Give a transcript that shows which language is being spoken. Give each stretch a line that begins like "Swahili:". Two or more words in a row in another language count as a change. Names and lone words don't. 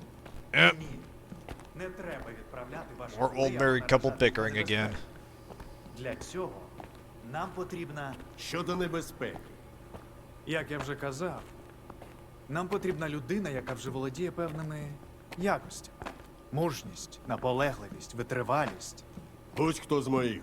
English: Yep.
Ukrainian: Ні, не треба відправляти ваших
English: More old married couple bickering again.
Ukrainian: Для цього нам потрібна... Щодо небезпеки. Як я вже казав, нам потрібна людина, яка вже володіє певними якостями. Мужність, наполегливість, витривалість. Будь-хто з моїх.